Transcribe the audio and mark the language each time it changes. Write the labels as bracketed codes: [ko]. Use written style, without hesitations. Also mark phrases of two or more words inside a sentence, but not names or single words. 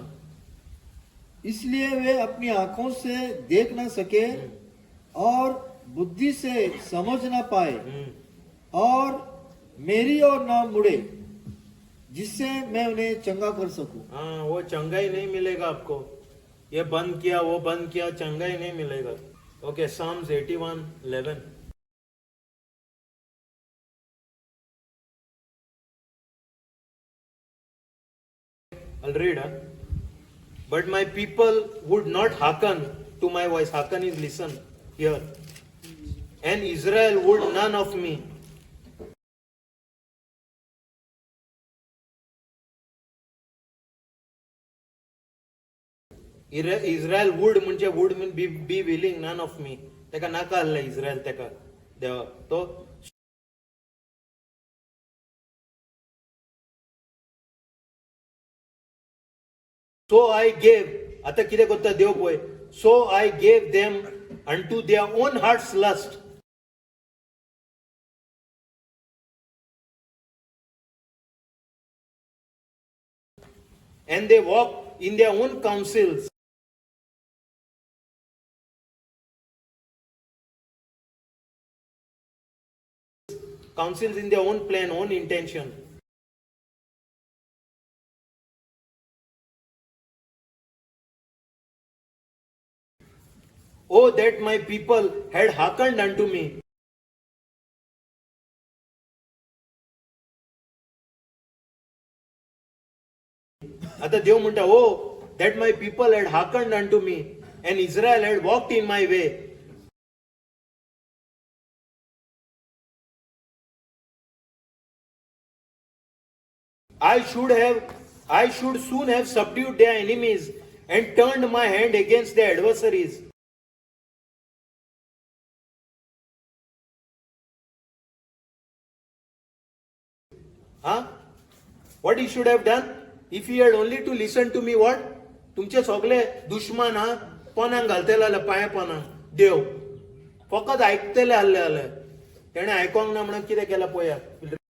[hi] इसलिए वे अपनी आंखों से देख ना सके और बुद्धि से समझ ना पाए और मेरी ओर ना मुड़े जिससे मैं उन्हें चंगा कर सकूं. हाँ वो चंगा ही नहीं मिलेगा आपको. ये बंद किया वो बंद किया चंगा ही नहीं मिलेगा. [en] ओके Psalms 81:11. I'll read. But my people would not hearken to my voice. Hearken is listen here. And Israel would none of me. Israel would म्हणजे would mean be willing none of me. [kok] तेका नाका आसले इस्रायल तेका देवा तो [en] So I gave, [kok] आता कितें करता देव पळय. [en] So I gave them unto their own heart's lust. And they walk in their own counsels. Counsels in their own plan, own intention. Oh, that my people had hearkened unto me. [kok] आता देव म्हणटा [en] oh, that my people had hearkened unto me and Israel had walked in my way. I should soon have subdued their enemies and turned my hand against their adversaries. Huh? What he should have done? If he had only to listen to me, what? [kok] तुमचे सगळे दुश्मन हा पोनांक घालतले जाल्यार पांया पोनांक देव फकत आयकतले आसले जाल्यार तेणे आयकोंक ना म्हणून कितें केलां पळया.